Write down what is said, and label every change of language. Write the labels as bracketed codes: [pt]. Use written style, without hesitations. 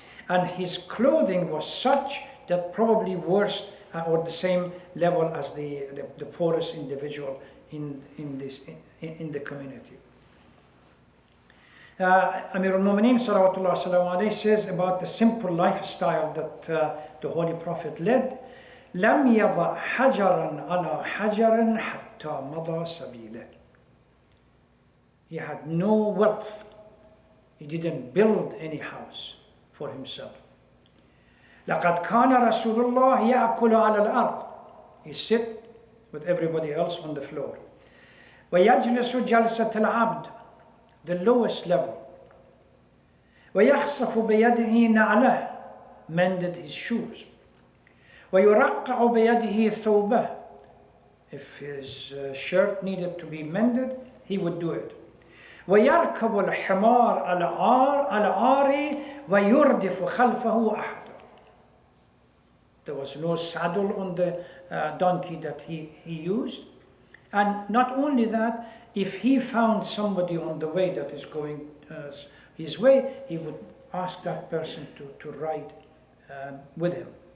[en] And his clothing was such that probably worse or the same level as the poorest individual in the community. Amir al-Mu'mineen salawatullah salamu alayhi says about the simple lifestyle that the Holy Prophet led. [ar] لم يضع حجرا على حجر حتى مضى سبيله. [en] He had no wealth. He didn't build any house for himself. [ar] لقد كان رسول الله يأكل على الأرض. [en] He sit with everybody else on the floor. [ar] ويجلس جلسة العبد, [en] the lowest level. [ar] ويخصف بيده نعله, [en] mended his shoes. [ar] ويرقع بيده ثوبه. [en] If his shirt needed to be mended, he would do it. [ar] ويركب الحمار على عاري ويردف خلفه أحد. [en] There was no saddle on the donkey that he used. And not only that, if he found somebody on the way that is going his way, he would ask that person to ride with him.